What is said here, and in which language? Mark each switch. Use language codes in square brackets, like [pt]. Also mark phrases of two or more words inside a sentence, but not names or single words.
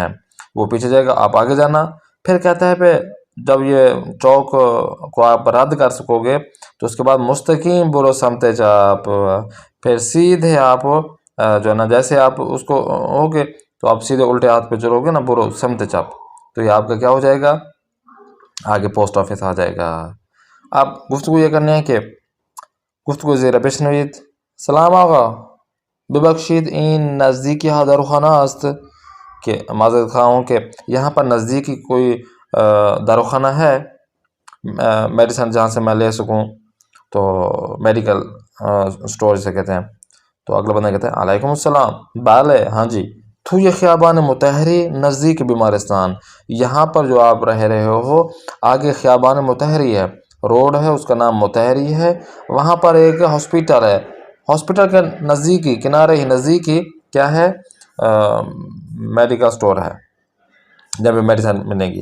[ur] وہ پیچھے جائے گا، آپ آگے جانا. پھر کہتا ہے پہ جب یہ چوک کو آپ رد کر سکو گے تو اس کے بعد [fa] مستقیم برو سمت چپ. [ur] پھر سیدھے آپ جو ہے نا، جیسے آپ اس کو ہوگے تو آپ سیدھے الٹے ہاتھ پہ چلو گے نا، [fa] برو سمت چپ، [ur] تو یہ آپ کا کیا ہو جائے گا؟ آگے پوسٹ آفس آ جائے گا. آپ گفتگو یہ کرنے ہیں کہ [fa] گفتگو زیر بشنوید. سلام آقا، ببخشید این نزدیکی ها داروخانه است. [ur] کہ معذرت خواہ ہوں کہ یہاں پر نزدیکی کوئی داروخانہ ہے، میڈیسن جہاں سے میں لے سکوں، تو میڈیکل اسٹور سے کہتے ہیں. تو اگلا بندہ کہتا ہے [ar] علیکم السلام. [ur] بالے ہاں جی. تو یہ [fa] خیابان متحری نزدیک بیمارستان. [ur] یہاں پر جو آپ رہ رہے ہو آگے خیابان متحری ہے، روڈ ہے، اس کا نام متحری ہے. وہاں پر ایک ہاسپیٹل ہے، ہاسپٹل کے نزدیکی، کنارے ہی نزدیکی کیا ہے؟ میڈیکل سٹور ہے. جب میڈیسن ملے گی.